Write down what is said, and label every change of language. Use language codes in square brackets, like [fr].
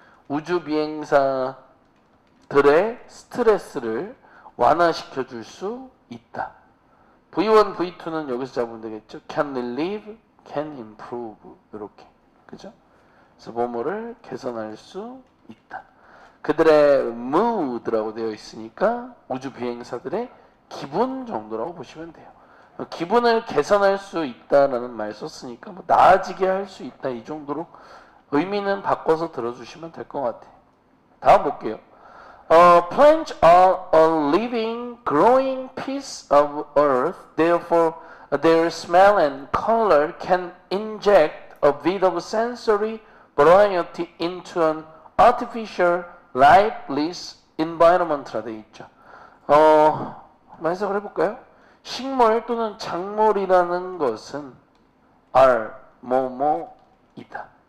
[ko] 우주 비행사들의 스트레스를 완화시켜 줄 수 있다. V1, V2는 여기서 잡으면 되겠죠? [en] can relieve, can improve [ko] 이렇게. 그죠? 그래서 뭐뭐를 개선할 수 있다. 그들의 mood라고 되어 있으니까 우주 비행사들의 기분 정도라고 보시면 돼요. 기분을 개선할 수 있다라는 말 썼으니까 뭐 나아지게 할 수 있다 이 정도로 의미는 바꿔서 들어주시면 될 것 같아요. 다음 볼게요. [en] Plants are a living, growing piece of earth. Therefore, their smell and color can inject a bit of sensory variety into an artificial, lifeless environment라 [ko] 되어 있죠. 한번 해석을 해볼까요? 식물 또는 작물이라는 것은 are 뭐뭐이다.